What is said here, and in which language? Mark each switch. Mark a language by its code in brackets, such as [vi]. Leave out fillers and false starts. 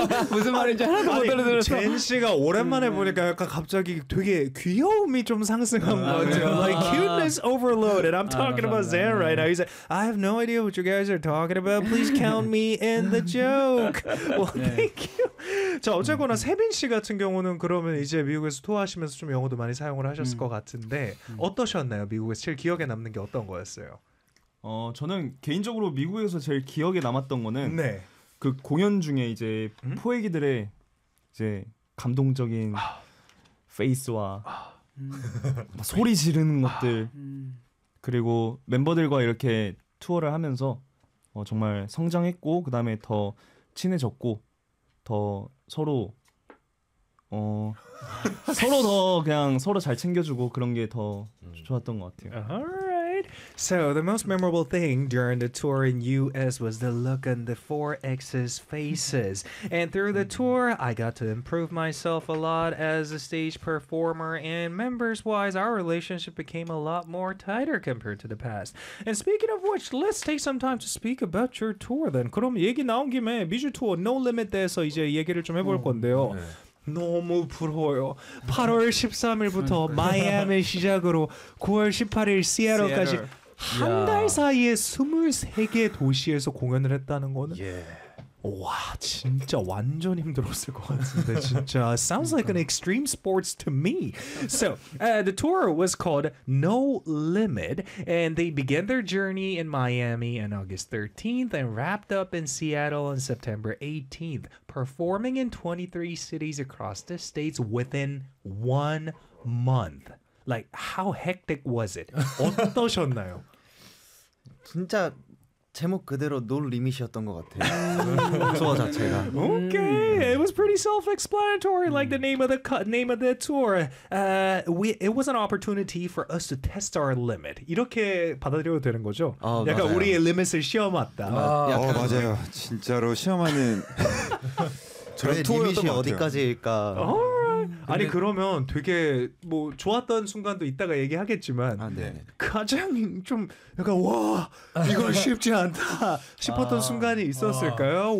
[ko] 무슨 말인지 하나도 못 알아들었어. 젠 씨가 오랜만에 보니까 약간 갑자기 되게 귀여움이 좀 상승한 것 같아요. [en] Like cuteness overload. And I'm talking about Zan right now. He's like, I have no idea what you guys are talking about. Please count me in the joke. Well, thank you. [ko] 자, 어쨌거나 세빈 씨 같은 경우는 그러면 이제 미국에서 투어하시면서 좀 영어도 많이 사용을 하셨을 것 같은데 어떠셨나요? 미국에서 제일 기억에 남는 게 어떤 거였어요? 저는 개인적으로 미국에서 제일 기억에 남았던 거는 네. 그 공연 중에 이제 포획이들의 이제 감동적인 페이스와 소리 지르는 것들 그리고 멤버들과 이렇게 투어를 하면서 정말 성장했고 그 다음에 더 친해졌고 더 서로 서로 더 그냥 서로 잘 챙겨주고 그런 게 더 좋았던 것 같아요. [en] So the most memorable thing during the tour in US was the look on the 4X's faces. And through the tour, I got to improve myself a lot as a stage performer. And members-wise, our relationship became a lot more tighter compared to the past. And speaking of which, let's take some time to speak about your tour then. [ko] 그럼 얘기 나온 김에 미주 투어 No Limit에서 이제 얘기를 좀 해볼 건데요. 너무 부러워요. 8월 13일부터 마이애미 시작으로 9월 18일 시애틀까지 한 달 사이에 23개 도시에서 공연을 했다는 거는 와 진짜 완전 힘들었을 것 같은데 진짜 [en] sounds like an extreme sports to me. So the tour was called No Limit, and they began their journey in Miami on August 13th and wrapped up in Seattle on September 18th, performing in 23 cities across the states within 1 month. Like, how hectic was it? [ko] 어떠셨나요? 진짜 제목 그대로 노 리밋이었던 것 같아요. 투어 자체가. [en] Okay, it was pretty self-explanatory, like the name of the tour. It was an opportunity for us to test our limit. [ko] 이렇게 받아들여도 되는 거죠? 약간 맞아요. 우리의 리밋을 시험했다. 맞아요. 진짜로 시험하는 저의 리밋이 어디까지일까? Mm-hmm. 아니 그러면 되게 뭐 좋았던 순간도 이따가 얘기하겠지만 가장 좀 약간 와 이거 쉽지 않다 싶었던 순간이 있었을까요?